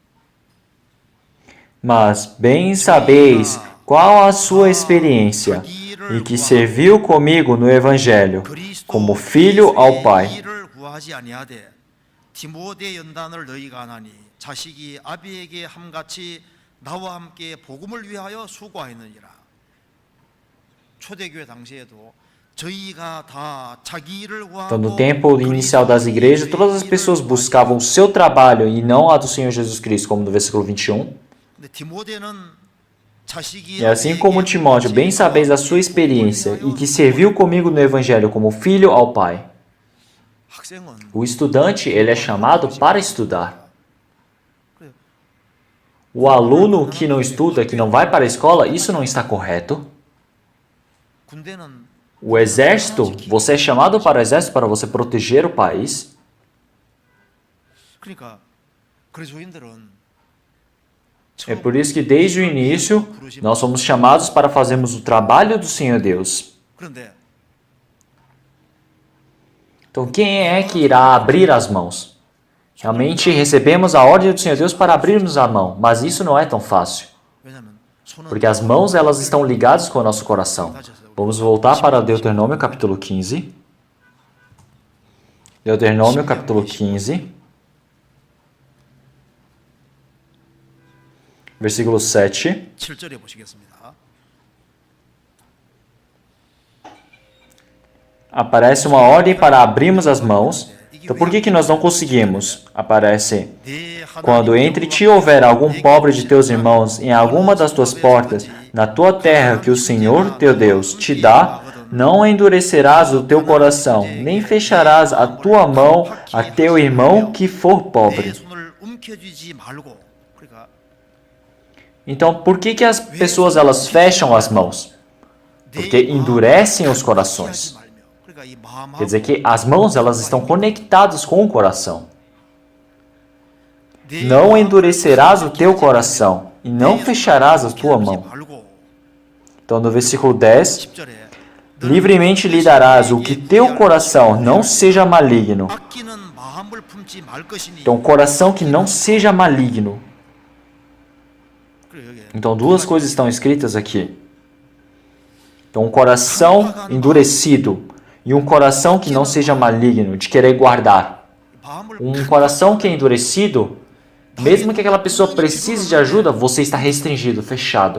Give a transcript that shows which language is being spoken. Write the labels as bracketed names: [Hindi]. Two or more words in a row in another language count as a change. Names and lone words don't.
[Portuguese] Mas bem sabeis qual a sua experiência, e que serviu comigo no Evangelho, como filho ao Pai. [Korean] 디모데 연단을 너희가 하나니 자식이 아비에게 함같이 나와 함께 복음을 위하여 수고하였느니라. 초대교회 당시에도 저희가 다 자기 일을 [Portuguese] Então, no [Korean] 구하고 [Portuguese] tempo inicial das igrejas, todas as pessoas buscavam o seu trabalho e não a do Senhor Jesus Cristo, como no versículo 21. [Korean] 근데 디모데는 자식이 [Portuguese] E assim como Timóteo, bem sabeis da sua experiência e que serviu comigo no Evangelho como filho ao Pai. [Korean] 학생은 [Portuguese] O estudante, ele é chamado para estudar. O aluno que não estuda, que não vai para a escola, isso não está correto. [Korean] 군대는 [Portuguese] O exército, você é chamado para o exército para você proteger o país. [Korean] 그러니까 그리스도인들은 [Portuguese] É por isso que desde o início nós somos chamados para fazermos o trabalho do Senhor Deus. [Korean] 그런데 [Portuguese] Então quem é que irá abrir as mãos? Realmente recebemos a ordem do Senhor Deus para abrirmos a mão, mas isso não é tão fácil. [Korean] 왜냐면 손은 [Portuguese] Porque as mãos elas estão ligadas com o nosso coração. Vamos voltar para Deuteronômio capítulo 15. Deuteronômio capítulo 15. Versículo 7. [Korean] 7절에 보시겠습니다. [Portuguese] Aparece uma ordem para abrirmos as mãos. Então por que nós não conseguimos? Aparece: quando entre ti houver algum pobre de teus irmãos em alguma das tuas portas, na tua terra que o Senhor teu Deus te dá, não endurecerás o teu coração, nem fecharás a tua mão a teu irmão que for [Korean] 내 [Portuguese] pobre. [Korean] 손을 움켜쥐지 말고. 그러니까 [Portuguese] Então por que as pessoas elas fecham as mãos? Porque endurecem os corações. [Korean] 그러니까 이 마음하고 [Portuguese] Quer dizer que as mãos elas estão conectadas com o coração. Não endurecerás o teu coração e não fecharás a tua mão. Então no versículo 10, [Korean] 10절에 [Portuguese] livremente lhe darás o que teu coração não seja maligno. [Korean] 아끼는 마음을 품지 말 것이니. [Portuguese] Então coração que não seja maligno. [Korean] 그래 여기 [Portuguese] Então duas coisas estão escritas aqui. Então um coração endurecido e um coração que não seja maligno, de querer guardar. [Korean] 마음을 [Portuguese] Um coração que é endurecido, mesmo que aquela pessoa precise de ajuda, você está restringido, fechado.